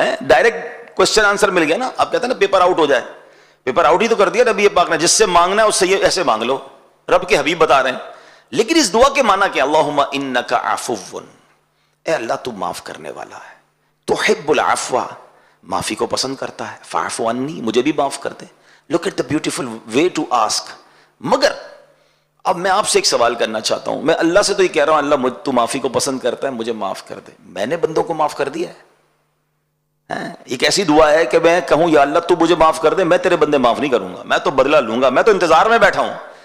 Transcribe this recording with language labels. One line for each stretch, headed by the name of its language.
Urdu: Direct question answer مل گیا نا. آپ کہتے ہیں نا پیپر آؤٹ ہو جائے, پیپر آؤٹ ہی تو کر دیا نبی پاک نے. جس سے مانگنا ہے اس سے یہ ایسے مانگ لو, رب کے حبیب بتا رہے ہیں. لیکن اس دعا کے معنی کیا,
Arabic: اللہم انک عفو,
Urdu: اے اللہ تو معاف کرنے والا ہے,
Arabic: تحب العفو,
Urdu: معافی کو پسند کرتا ہے,
Arabic: فاعف عنی,
Urdu: مجھے بھی معاف کر دے.
English: Look at the beautiful way to ask.
Urdu: مگر اب میں آپ سے ایک سوال کرنا چاہتا ہوں, میں اللہ سے تو یہ کہہ رہا ہوں اللہ تو معافی کو پسند کرتا ہے, مجھے معاف کر دے. میں نے بندوں کو معاف کر دیا ہے. ایک ایسی دعا ہے کہ میں کہوں یا اللہ تو مجھے معاف کر دے, میں تیرے بندے معاف نہیں کروں گا, میں تو بدلہ لوں گا, میں تو انتظار میں بیٹھا ہوں.